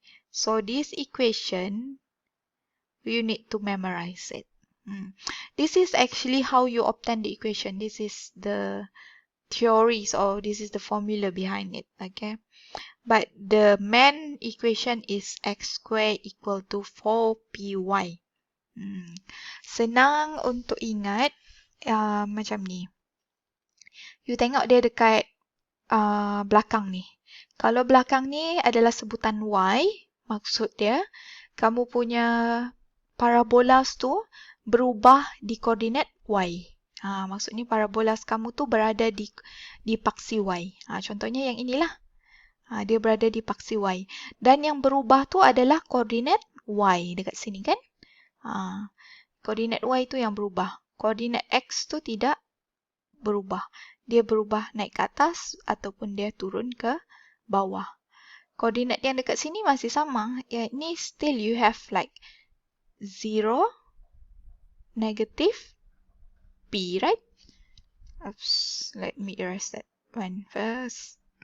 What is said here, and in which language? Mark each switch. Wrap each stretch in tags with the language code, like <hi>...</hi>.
<en>So this equation, you need to memorize it. This is actually how you obtain the equation. This is the theories, or this is the formula behind it. Okay. But the main equation is x square equal to 4py.</en> <ms>Senang untuk ingat macam ni. You tengok dia dekat belakang ni. Kalau belakang ni adalah sebutan y, maksud dia kamu punya parabolas tu berubah di koordinat y. Maksudnya parabolas kamu tu berada di paksi y. Contohnya yang inilah. Dia berada di paksi y. Dan yang berubah tu adalah koordinat y dekat sini kan. Koordinat y tu yang berubah. Koordinat x tu tidak berubah. Dia berubah naik ke atas ataupun dia turun ke bawah. Koordinat yang dekat sini masih sama.</ms> <en>Ini still you have like 0, negative, p, right? Oops, let me erase that one first.</en>